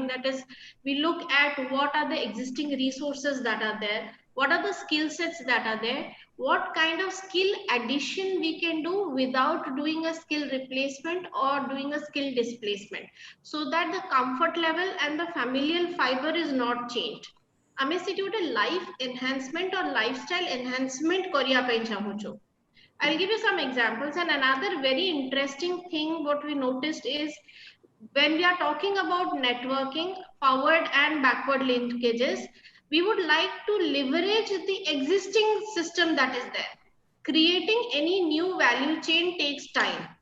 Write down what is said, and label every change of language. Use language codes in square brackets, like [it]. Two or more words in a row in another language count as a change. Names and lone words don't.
[en] That is, we look at what are the existing resources that are there, what are the skill sets that are there, what kind of skill addition we can do without doing a skill replacement or doing a skill displacement, so that the comfort level and the familial fiber is not changed. [or] ଆମେ ସେଠି ଗୋଟେ [en] life enhancement or lifestyle enhancement [or] କରିବା ପାଇଁ ଚାହୁଁଛୁ. [en] I'll give you some examples, and another very interesting thing what we noticed is when we are talking about networking, forward and backward linkages, we would like to leverage the existing system that is there. Creating any new value chain takes time.